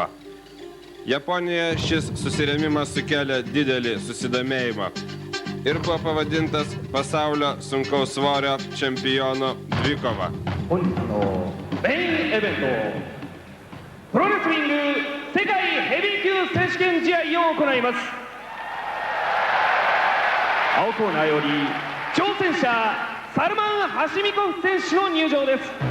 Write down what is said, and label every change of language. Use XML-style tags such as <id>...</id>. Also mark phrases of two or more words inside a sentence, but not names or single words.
<lt>Japonijoje šis susirėmimas sukėlė didelį susidomėjimą ir buvo pavadintas pasaulio sunkaus svorio čempiono dvikova.</lt> <ja>本日のメインイベント、プロレスリング世界ヘビー級選手権試合を行います。青コーナーより挑戦者サルマン・ハシミコフ選手の入場です。</ja>